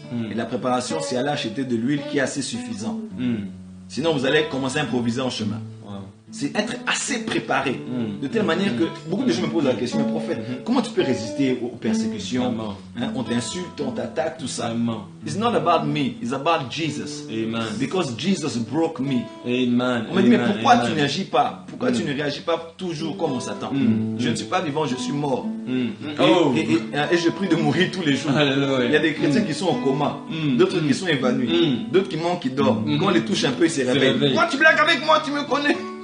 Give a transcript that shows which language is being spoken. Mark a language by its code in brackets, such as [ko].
[fr] Et la préparation, c'est aller acheter de l'huile qui est assez suffisant. Sinon, vous allez commencer à improviser en chemin. Wow. C'est être assez préparé. De telle manière que beaucoup de gens me posent la question, mais prophète, comment tu peux résister aux persécutions? Amen. On t'insulte, on t'attaque, tout ça. Amen. [en] It's not about me, it's about Jesus. Amen. Because Jesus broke me. Amen. [fr] On me dit, mais Amen. pourquoi tu Amen. n'agis pas? Pourquoi tu ne réagis pas toujours comme on s'attend? Je ne suis pas vivant, je suis mort. Oh. Et je prie de mourir tous les jours. Alléluia. Il y a des chrétiens qui sont au coma, d'autres qui sont évanouis, d'autres qui manquent, qui dorment. Quand on les touche un peu, ils se réveillent. réveillent. Moi, tu blagues avec moi, tu me connais.